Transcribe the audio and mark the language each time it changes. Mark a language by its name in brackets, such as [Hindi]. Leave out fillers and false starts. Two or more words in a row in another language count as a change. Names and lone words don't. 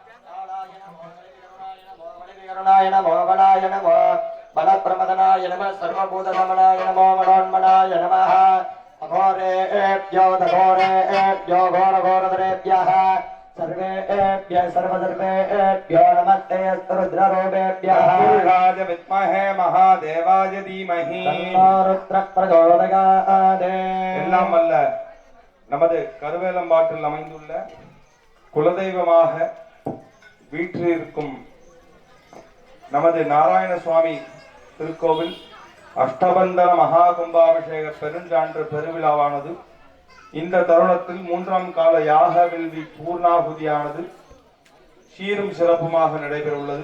[Sanskrit] करुणाय नमो बलाय नमो बलप्रमदनाय नमः सर्वभूतदमनाय नमो मनोन्मनाय नमः अघोरेभ्यो दघोरेभ्यो घोरघोरधरेभ्यः सर्वेभ्यः सर्वसर्वेभ्यो नमस्ते अस्तु रुद्ररूपेभ्यः राज विद्महे महादेवाय धीमहि तन्नो रुद्रः प्रचोदयात् [Tamil] எல்லாம் வல்ல நமது கருவேலம்பாட்டில் அமைந்துள்ள குலதெய்வமாக வீற்றிருக்கும் நமது நாராயண சுவாமி திருக்கோவில் அஷ்டபந்தன மகா கும்பாபிஷேக பெருஞ்சான்று பெருவிழாவானது இந்த தருணத்தில் 3ஆம் கால யாக வேள்வி பூர்ணாகுதியானது சீரும் சிறப்புமாக நடைபெற உள்ளது.